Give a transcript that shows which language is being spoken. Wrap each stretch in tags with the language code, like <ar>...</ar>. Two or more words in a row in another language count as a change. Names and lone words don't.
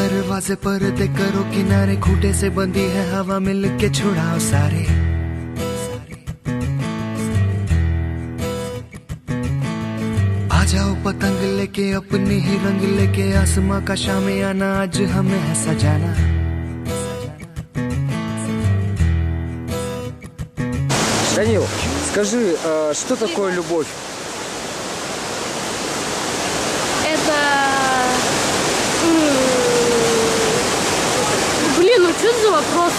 <hi>दरवाजे पर दे करो किनारे, खूंटे से बंधी है हवा मिल के छुड़ाओ सारे। आ जाओ पतंग लेके अपने ही रंग लेके, आसमां का शामियाना आज हमें है सजाना।</hi> <ru>Данил, скажи, что такое любовь? Это... Блин, ну что это за вопрос?</ru>